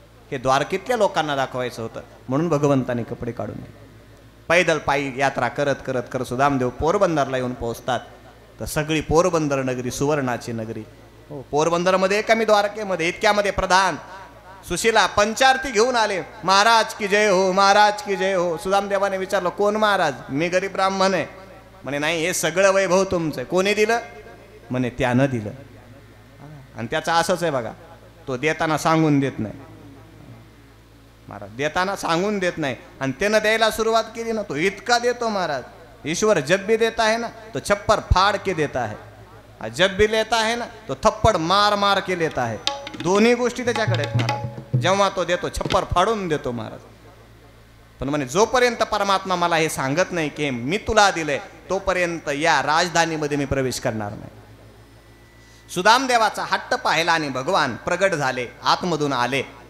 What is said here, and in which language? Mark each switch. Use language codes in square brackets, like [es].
[mr] हे द्वारकेतल्या लोकांना दाखवायचं होतं, म्हणून भगवंताने कपडे काढून दिले. पैदल पायी यात्रा करत करत करत सुदामदेव पोरबंदरला येऊन पोहोचतात. तर सगळी पोरबंदर नगरी सुवर्णाची नगरी. पोरबंदरमध्ये कमी द्वारकेमध्ये इतक्यामध्ये प्रधान सुशीला पंचारती घेऊन आले. [hi] महाराज की जय हो, महाराज की जय हो. [mr] सुदामदेवाने विचारलं, कोण महाराज? मी गरीब ब्राह्मण आहे. म्हणे नाही, हे सगळं वैभव तुमचं. कोणी दिलं? म्हणे त्यानं दिलं. आणि त्याचं असंच आहे बघा, तो देताना सांगून देत नाही. महाराज देताना सांगून देत नाही, आणि त्यानं द्यायला सुरुवात केली ना, तो इतका देतो महाराज. [hi] ईश्वर जब भी देता है ना तो छप्पर फाड़ के देता है, जब भी लेता है ना तो थप्पड मार मार के लेता है. [mr] दोन्ही गोष्टी त्याच्याकडे आहेत महाराज. जेव्हा तो देतो छप्पर फाडून देतो महाराज. पण म्हणे जोपर्यंत परमात्मा मला हे सांगत नाही की मी तुला दिलंय, तोपर्यंत या राजधानीमध्ये मी प्रवेश करणार नाही. सुदामदेवाचा हट्ट पाहिला आणि भगवान प्रगट झाले, आतमधून आले.